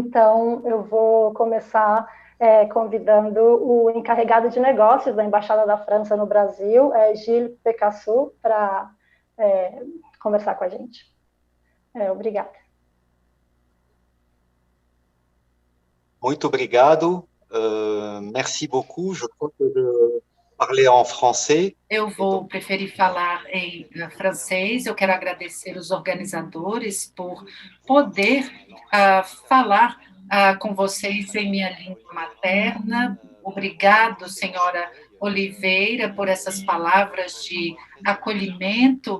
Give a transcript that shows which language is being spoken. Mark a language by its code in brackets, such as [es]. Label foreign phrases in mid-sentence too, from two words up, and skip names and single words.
[pt] Então, eu vou começar convidando o encarregado de negócios da Embaixada da França no Brasil, Gilles Pécassou, para conversar com a gente. Obrigada. Muito obrigado. [fr] Merci beaucoup. Je crois que de parler en français. [pt] Eu vou preferir falar em francês. Eu quero agradecer os organizadores por poder falar com vocês em minha língua materna. Obrigado, senhora Oliveira, por essas palavras de acolhimento.